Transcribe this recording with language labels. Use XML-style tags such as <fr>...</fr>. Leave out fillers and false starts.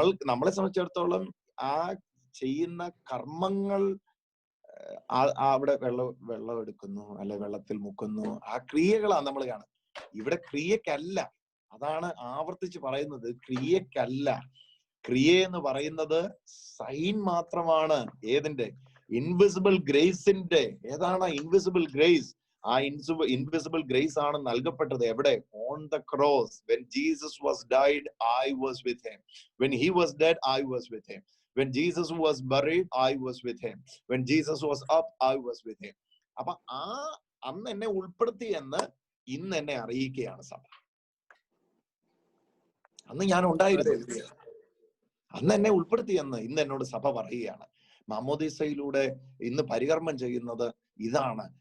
<ml>നമ്മളെ സംബന്ധിച്ചിടത്തോളം ആ ചെയ്യുന്ന കർമ്മങ്ങൾ, അവിടെ വെള്ളം എടുക്കുന്നു, അല്ലെ വെള്ളത്തിൽ മുക്കുന്നു, ആ ക്രിയകളാണ് നമ്മൾ കാണുന്നത്. ഇവിടെ ക്രിയക്കല്ല. അതാണ് ആവർത്തിച്ച് പറയുന്നത്, ക്രിയക്കല്ല. ക്രിയ എന്ന് പറയുന്നത് സൈൻ മാത്രമാണ്. ഏതിന്റെ? ഇൻവിസിബിൾ ഗ്രേസിന്റെ. ഏതാണ് ഇൻവിസിബിൾ ഗ്രേസ്? ആ ഇൻവിസിബിൾ ഗ്രേസ് ആണ് നൽകപ്പെട്ടത് എവിടെ?</ml> <en>On the cross. When Jesus was died, I was with him. When he was dead, I was with him. When Jesus was buried, I was with him. When Jesus was up, I was with him.</en> <ml>അപ്പൊ അന്ന് എന്നെ ഉൾപ്പെടുത്തി എന്ന് ഇന്ന് എന്നെ അറിയിക്കുകയാണ് സഭ. അന്ന് ഞാൻ ഉണ്ടായിരുന്നു, അന്ന് എന്നെ ഉൾപ്പെടുത്തി എന്ന് ഇന്ന് എന്നോട് സഭ പറയുകയാണ്. മാമോദീസയിലൂടെ ഇന്ന് പരികർമ്മം ചെയ്യുന്നത് ഇതാണ്.</ml>